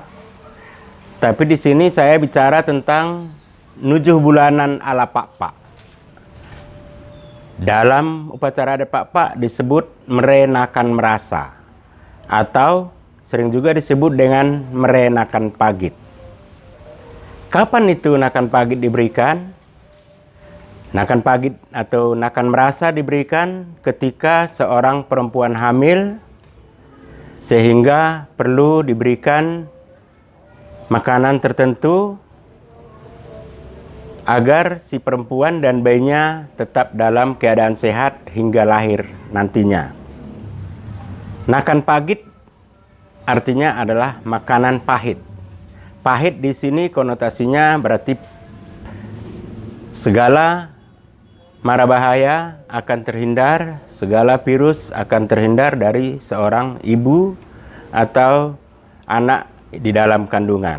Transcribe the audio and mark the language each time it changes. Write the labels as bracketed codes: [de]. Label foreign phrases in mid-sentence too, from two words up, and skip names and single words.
[id] Tapi di sini saya bicara tentang nujuh bulanan ala Pak-Pak. Dalam upacara adat Pak-Pak disebut [btd] merenakan merasa [id] atau sering juga disebut dengan [btd] merenakan pagit. [id] Kapan itu [btd] nakan pagit [id] diberikan? [btd] Nakan pagit [id] atau [btd] nakan merasa [id] diberikan ketika seorang perempuan hamil sehingga perlu diberikan makanan tertentu agar si perempuan dan bayinya tetap dalam keadaan sehat hingga lahir nantinya. [btd] Nakan pagit [id] artinya adalah makanan pahit. Pahit di sini konotasinya berarti segala mara bahaya akan terhindar, segala virus akan terhindar dari seorang ibu atau anak di dalam kandungan.